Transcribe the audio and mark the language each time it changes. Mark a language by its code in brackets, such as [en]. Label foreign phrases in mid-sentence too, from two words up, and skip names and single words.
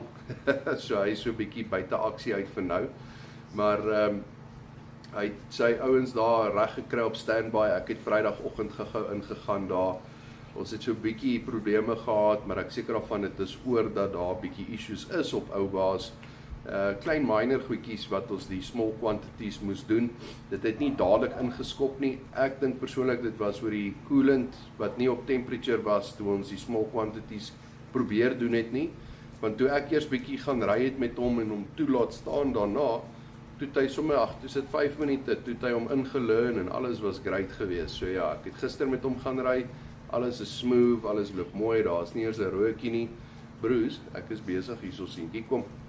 [af] So hy is so 'n bietjie buite aksie uit vir nou. Maar hy het sy ouens daar reg gekry op standby. Ek het Vrydagoggend gou ingegaan daar. Ons het so 'n bietjie probleme gehad, maar ek seker daarvan dit is oor dat daar 'n bietjie issues is op ou baas. Klein minor goedjies wat ons die [en] small quantities [af] moes doen. Dit het nie dadelik ingeskop nie. Ek dink persoonlik dit was oor die coolant wat nie op temperature was toe ons die [en] small quantities [af] probeer doen het nie. Want toe ek eers bietjie gaan ry het met hom en hom toe laat staan daarna, toe hy sommer toe sit 5 minute, toe hy hom ingelearn en alles was great geweest. So ja, ek het gister met hom gaan ry. Alles is smooth, alles loop mooi. Daar's nie eers 'n rookie nie. Bruce, ek is besig hierso seentjie kom.